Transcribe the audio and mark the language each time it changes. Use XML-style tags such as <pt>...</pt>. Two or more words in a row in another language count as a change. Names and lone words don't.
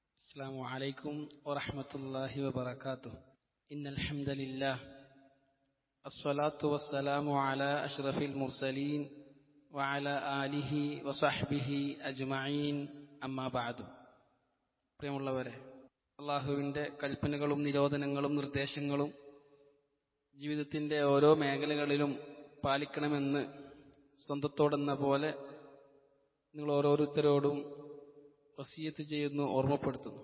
<ar>السلام عليكم ورحمة الله وبركاته. إن الحمد لله الصلاة والسلام على أشرف المرسلين وعلى آله وصحبه أجمعين أما بعد.</ar> <ml>പ്രിയമുള്ളവരെ, അല്ലാഹുവിൻ്റെ കൽപ്പനകളും നിരോധനങ്ങളും നിർദ്ദേശങ്ങളും ജീവിതത്തിൻ്റെ ഓരോ മേഖലകളിലും പാലിക്കണമെന്ന് സ്വന്തത്തോടെന്ന പോലെ നിങ്ങൾ ഓരോരുത്തരോടും വസിയത്ത് ചെയ്യുന്നു, ഓർമ്മപ്പെടുത്തുന്നു.</ml>